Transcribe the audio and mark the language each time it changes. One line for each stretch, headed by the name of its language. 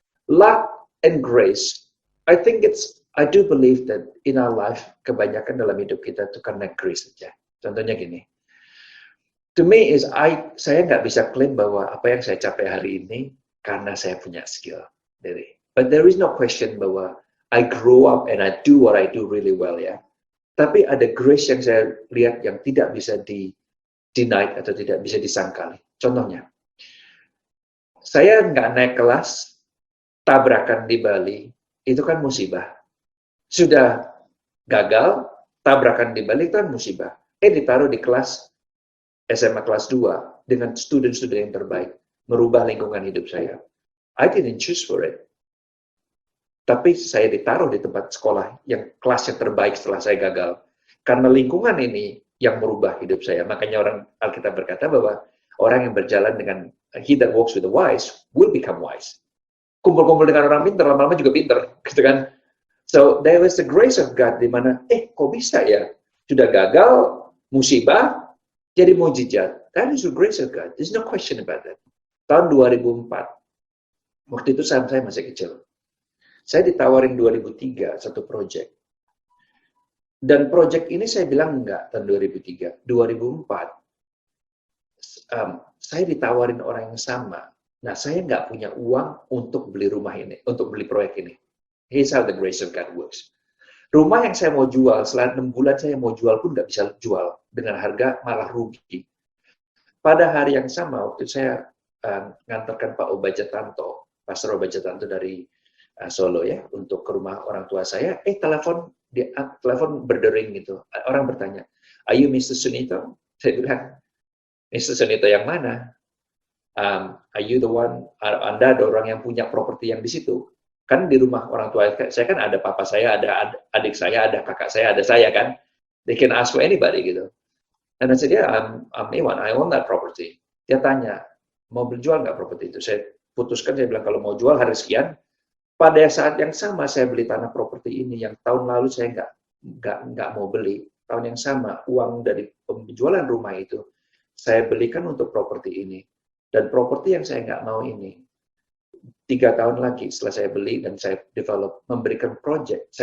English: Luck and grace, I do believe that in our life,
Indonesian: kebanyakan dalam hidup kita itu karena grace saja. Contohnya gini,
English: to me
Indonesian: saya nggak bisa klaim bahwa apa yang saya capai hari ini karena saya punya skill.
English: But there is no question
Indonesian: bahwa
English: I grow up and I do what I do really well ya.
Indonesian: Tapi ada grace yang saya lihat yang tidak bisa denied atau tidak bisa disangkali. Contohnya, saya nggak naik kelas, tabrakan di Bali, itu kan musibah. Sudah gagal, tabrakan di Bali itu kan musibah. Ditaruh di kelas SMA kelas 2 dengan student-student yang terbaik, merubah lingkungan hidup saya.
English: I didn't choose for it.
Indonesian: Tapi saya ditaruh di tempat sekolah yang kelas yang terbaik setelah saya gagal. Karena lingkungan ini yang merubah hidup saya. Makanya orang Alkitab berkata bahwa orang yang berjalan dengan
English: he that walks with the wise will become wise.
Indonesian: Kumpul-kumpul dengan orang pintar, lama-lama juga pintar, gitu kan?
English: So there was the grace of God
Indonesian: di mana, kok bisa ya? Sudah gagal, musibah, jadi mujizat.
English: That is the grace of God. There's no question about that.
Indonesian: Tahun 2004, waktu itu saya masih kecil. Saya ditawarin 2003 satu project. Dan project ini saya bilang enggak tahun 2003. 2004, saya ditawarin orang yang sama. Nah, saya nggak punya uang untuk beli rumah ini, untuk beli proyek ini.
English: Here's how the grace of God works.
Indonesian: Rumah yang saya mau jual, setelah 6 bulan saya mau jual pun nggak bisa jual. Dengan harga malah rugi. Pada hari yang sama, waktu saya ngantarkan Pak Obajatanto, Pastor Obajatanto dari Solo ya, untuk ke rumah orang tua saya, telepon berdering gitu. Orang bertanya,
English: "Are you Mr. Sunito?"
Indonesian: Saya bilang, "Mr. Sunito yang mana?
English: Are you the one?
Indonesian: Anda ada orang yang punya properti yang di situ?" Kan di rumah orang tua saya kan ada papa saya, ada adik saya, ada kakak saya, ada saya kan.
English: They can ask for anybody gitu.
Indonesian: Dan saya
English: said, "Yeah, I'm A1, I own that property."
Indonesian: Dia tanya, "Mau jual nggak properti itu?" Saya putuskan, saya bilang kalau mau jual hari sekian. Pada saat yang sama saya beli tanah properti ini yang tahun lalu saya nggak mau beli. Tahun yang sama uang dari penjualan rumah itu saya belikan untuk properti ini. Dan properti yang saya nggak mau ini 3 tahun lagi setelah saya beli dan saya develop memberikan project.